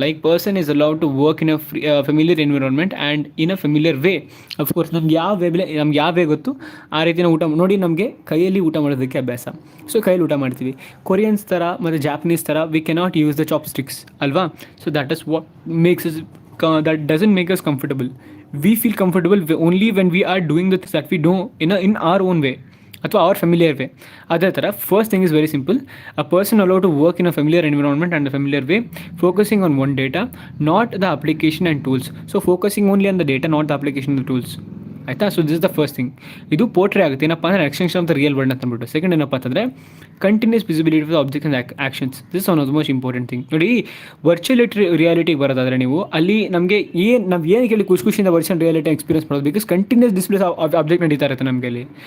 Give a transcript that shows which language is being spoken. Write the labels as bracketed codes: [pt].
[en] Like person is allowed to work in a familiar environment and in a familiar way. [kn] Of course ನಮ್ಗೆ ಯಾವ way ಗೊತ್ತು ಆ ರೀತಿಯ ಊಟ ನೋಡಿ. ನಮಗೆ ಕೈಯಲ್ಲಿ ಊಟ ಮಾಡೋದಕ್ಕೆ ಅಭ್ಯಾಸ, ಸೊ ಕೈಯಲ್ಲಿ ಊಟ ಮಾಡ್ತೀವಿ. ಕೊರಿಯನ್ಸ್ ಥರ ಮತ್ತು ಜಾಪನೀಸ್ ಥರ [en] we cannot use the chopsticks [kn] ಅಲ್ವಾ. [en] So that is what makes is that doesn't make us comfortable. We feel comfortable only when we are doing the things that we do in our own way ಅಥವಾ our familiar way. [kn] ಅದೇ ಥರ [en] first thing is very simple. A person allowed to work in a familiar environment and a familiar way, focusing on one data, not the application and tools. So focusing only on the data, not the application and the tools. [kn] ಆಯಿತಾ. [en] So this the first thing. [kn] ಇದು portray ಆಗುತ್ತೆ. ಏನಪ್ಪ ಅಂದರೆ [en] Extension of the real world ಅಂತ ಅಂದ್ಬಿಟ್ಟು. Second ಏನಪ್ಪ ಅಂತಂದರೆ continuous visibility of the objects and actions. This one of the most important thing. [kn] ನೋಡಿ, ವರ್ಚುವಲ್ ರಿಯಾಲಿಟಿಗೆ ಬರೋದಾದರೆ ನೀವು ಅಲ್ಲಿ ನಮಗೆ ನಾವು ಏನು ಕೇಳಿ ಖುಷಿಯಿಂದ ವರ್ಚುವಲ್ ರಿಯಾಲಿಟಿ ಎಕ್ಸ್ಪೀರಿಯನ್ಸ್ ಮಾಡೋದು, ಬಿಕಾಸ್ ಕಂಟಿನ್ಯೂಸ್ ಡಿಸ್ಪ್ಲೇಸ್ ಆಬ್ಜೆಕ್ಟ್ ನಡೀತಾ ಇರುತ್ತೆ ನಮಗೆ ಅಲ್ಲಿ.